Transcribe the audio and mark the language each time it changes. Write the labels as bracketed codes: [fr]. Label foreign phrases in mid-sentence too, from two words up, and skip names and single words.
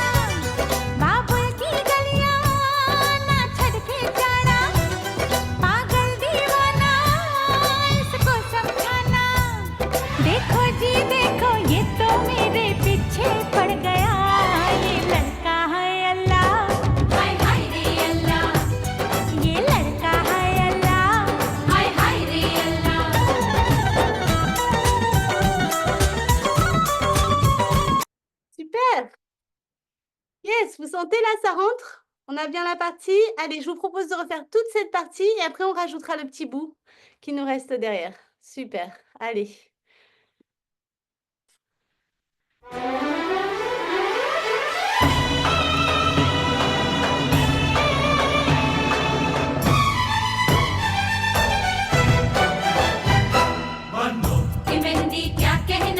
[hi] बाबुल की गलियां ना छड़ के जाना पागल दीवाना इसको समझाना देखो जी देखो ये तो मेरे पीछे पड़ गया ये लड़का है अल्लाह हाय हाय रे अल्लाह ये लड़का है अल्लाह हाय हाय रे अल्लाह [fr] Super. Yes, vous sentez là, ça rentre? On a bien la partie. Allez, je vous propose de refaire toute cette partie et après on rajoutera le petit bout qui nous reste derrière. Super. Allez. [hi] ये मेहंदी क्या कहना